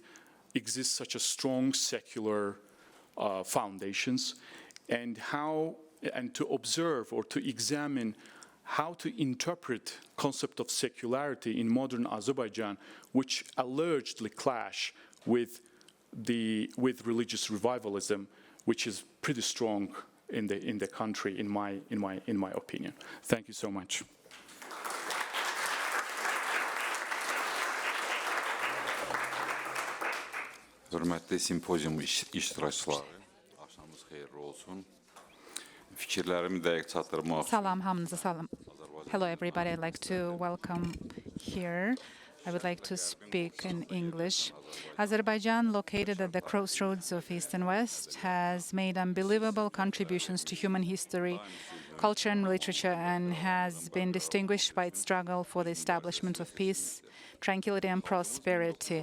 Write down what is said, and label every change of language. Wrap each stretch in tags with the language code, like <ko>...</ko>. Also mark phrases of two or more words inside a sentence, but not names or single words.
<en>exists such a strong secular foundations, and to observe or to examine how to interpret concept of secularity in modern Azerbaijan, which allegedly clash with religious revivalism, which is pretty strong in the country, in my opinion. Thank you so much.</en> <az>Hörmətli simpozium iştirakçıları, axşamınız xeyirli olsun. Fikirlərimi dəqiq çatdırmaq üçün Salam, hamınıza salam.</az> <en>Hello, everybody. I'd like to welcome here. I would like to speak in English. Azerbaijan, located at the crossroads of East and West, has made unbelievable contributions to human history, culture, and literature, and has been distinguished by its struggle for the establishment of peace, tranquility, and prosperity.</en>